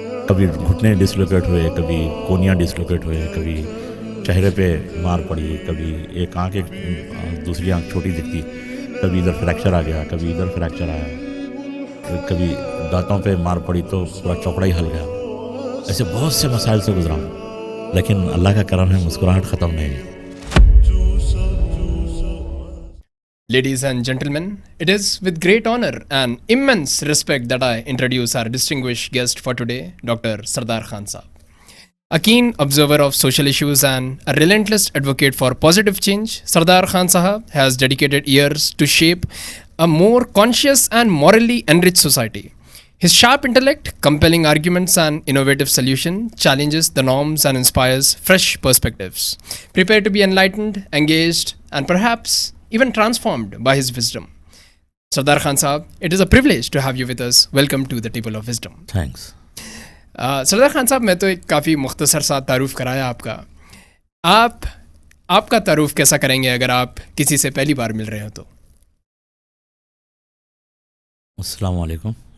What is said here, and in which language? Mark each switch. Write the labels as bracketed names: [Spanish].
[Urdu] کبھی گھٹنے ڈسلوکیٹ ہوئے, کبھی کونیاں ڈسلوکیٹ ہوئے, کبھی چہرے پہ مار پڑی, کبھی ایک آنکھ دوسری آنکھ چھوٹی دکھتی, کبھی ادھر فریکچر آ گیا, کبھی ادھر فریکچر آیا, کبھی دانتوں پہ مار پڑی تو پورا چوکڑا ہی ہل گیا. ایسے بہت سے مسائل سے گزرا ہوں, لیکن اللہ کا کرم ہے مسکراہٹ ختم نہیں ہے. [English] Ladies and gentlemen, it is with great honor and immense respect that I introduce our distinguished guest for today, Dr. Sardar Khan Sahab. A keen observer of social issues and a relentless advocate for positive change, Sardar Khan Sahab has dedicated years to shape a more conscious and morally enriched society. His sharp intellect, compelling arguments and innovative solution challenges the norms and inspires fresh perspectives. Prepare to be enlightened, engaged and perhaps even transformed by his wisdom. Sardar Khan Sahab, it is a privilege to have you with us. Welcome to the Table of Wisdom. Thanks. [Urdu] Sardar Khan صاحب, میں تو ایک کافی مختصر سا تعارف کرایا آپ کا. آپ کا تعارف کیسا کریں گے اگر آپ کسی سے پہلی بار مل رہے ہو تو؟ السلام علیکم.